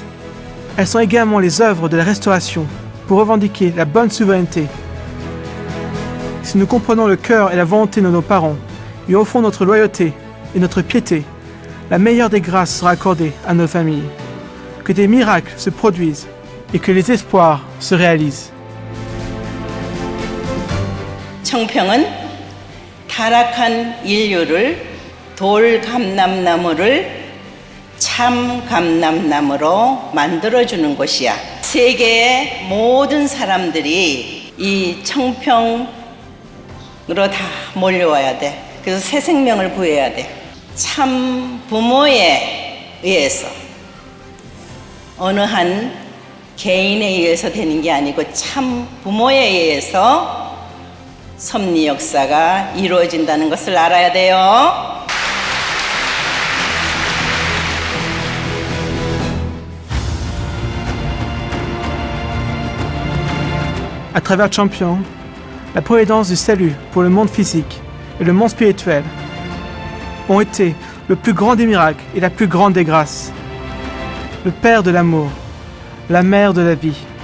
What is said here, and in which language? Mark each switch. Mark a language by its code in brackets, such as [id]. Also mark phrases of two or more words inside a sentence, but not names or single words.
[fr] Elles sont également les œuvres de la restauration pour revendiquer la bonne souveraineté. Si nous comprenons le cœur et la volonté de nos parents et offrons notre loyauté et notre piété, la meilleure des grâces sera accordée à nos familles. Que des miracles se produisent et que les espoirs se réalisent. [ko] 청평은 타락한 인류를 돌 감람나무를 참 감람나무로 만들어주는 곳이야. 세계의 모든 사람들이 이 청평으로 다 몰려와야 돼. 그래서 새 생명을 구해야 돼. 참 부모에 의해서 어느 한 개인에 의해서 되는 게 아니고 참 부모에 의해서 섭리 역사가 이루어진다는 것을 알아야 돼요. [fr] À travers Champion, la providence du salut pour le monde physique et le monde spirituel ont été le plus grand des miracles et la plus grande des grâces, le Père de l'amour, la Mère de la vie.